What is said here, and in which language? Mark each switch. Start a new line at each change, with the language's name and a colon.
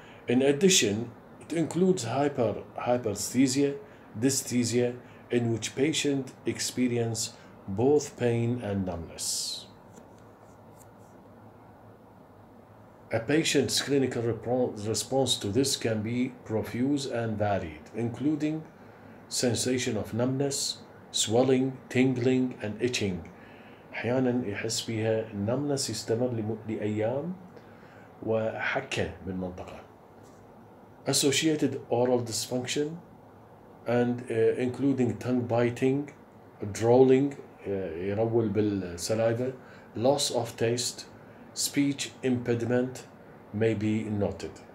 English: In addition, it includes hyperesthesia, dysesthesia, in which patient experience both pain and numbness. A patient's clinical response to this can be profuse and varied, including sensation of numbness, swelling, tingling, and itching.
Arabic: أحيانا يحس بها numbness يستمر لأيام وحكة بالمنطقة.
English: Associated oral dysfunction and including tongue biting, drooling
Arabic: يرول بالسلايفة,
English: loss of taste, speech impediment may be noted.